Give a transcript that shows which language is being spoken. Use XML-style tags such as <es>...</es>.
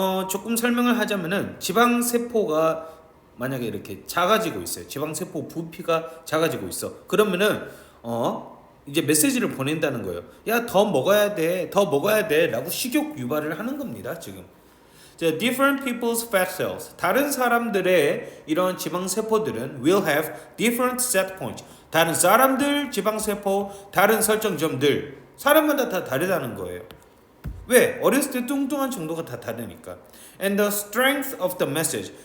<ko>조금 설명을 하자면은 지방 세포가 만약에 이렇게 작아지고 있어요. 지방 세포 부피가 작아지고 있어. 그러면은 이제 메시지를 보낸다는 거예요. 야, 더 먹어야 돼. 더 먹어야 돼.라고 식욕 유발을 하는 겁니다, 지금.</ko> <en>자, different people's fat cells.</en> <ko>다른 사람들의 이런 지방 세포들은</ko> <en>will have different set points.</en> <ko>다른 사람들 지방 세포, 다른 설정점들. 사람마다 다 다르다는 거예요. 왜? 어렸을 때 뚱뚱한 정도가 다 다르니까.</ko> <en>And the strength of the message.</en>